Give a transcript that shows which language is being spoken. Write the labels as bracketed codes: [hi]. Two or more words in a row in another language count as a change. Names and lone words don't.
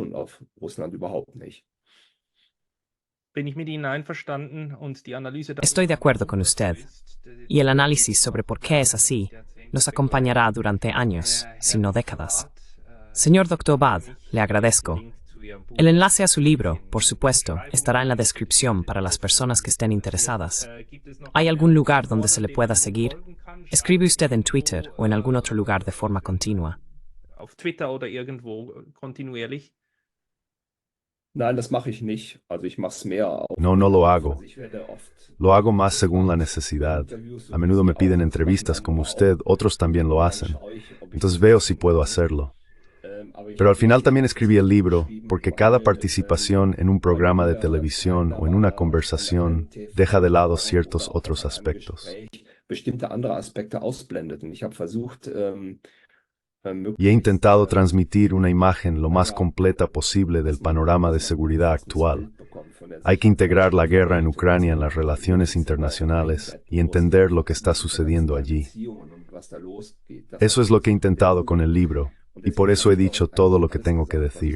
[es] Estoy de acuerdo con usted, y el análisis sobre por qué es así nos acompañará durante años, si no décadas. Señor Dr. Bad, le agradezco. El enlace a su libro, por supuesto, estará en la descripción para las personas que estén interesadas. ¿Hay algún lugar donde se le pueda seguir? ¿Escribe usted en Twitter o en algún otro lugar de forma continua? [de] Auf Twitter oder irgendwo kontinuierlich? Nein, das mache ich nicht. Also ich mache es mehr. [es] No lo hago. Lo hago más según la necesidad. A menudo me piden entrevistas como usted, otros también lo hacen. Entonces veo si puedo hacerlo. Pero al final también escribí el libro porque cada participación en un programa de televisión o en una conversación deja de lado ciertos otros aspectos. [de] Bestimmte andere Aspekte ausblendet. Und ich habe versucht, [es] y he intentado transmitir una imagen lo más completa posible del panorama de seguridad actual. Hay que integrar la guerra en Ucrania en las relaciones internacionales y entender lo que está sucediendo allí. Eso es lo que he intentado con el libro, y por eso he dicho todo lo que tengo que decir.